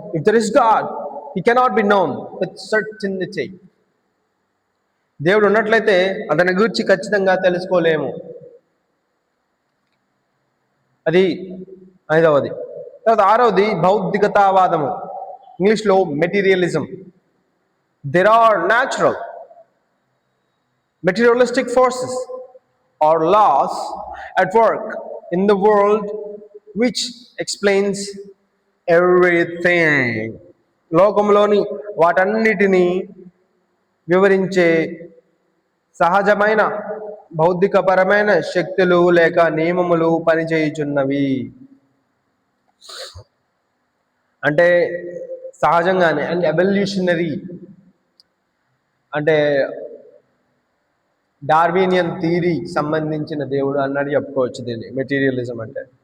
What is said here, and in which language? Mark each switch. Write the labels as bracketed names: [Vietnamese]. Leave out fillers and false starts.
[English] If there is God, he cannot be known with certainty. [Telugu] దేవుడు ఉన్నట్లయితే అతని గురించి ఖచ్చితంగా తెలుసుకోలేము. అది ఐదవది. తర్వాత ఆరవది భౌతికతావాదము, ఇంగ్లీష్లో materialism. [English] There are natural materialistic forces or laws at work in the world which explains everything. [Telugu] లోకంలోని వాటన్నిటినీ వివరించే సహజమైన భౌతికపరమైన శక్తులు లేక నియమములు పనిచేయుచున్నవి. అంటే సహజంగానే, అండ్ ఎవల్యూషనరీ అంటే డార్వినియన్ థియరీ సంబంధించిన దేవుడు అన్నది చెప్పుకోవచ్చు దీన్ని మెటీరియలిజం అంటే.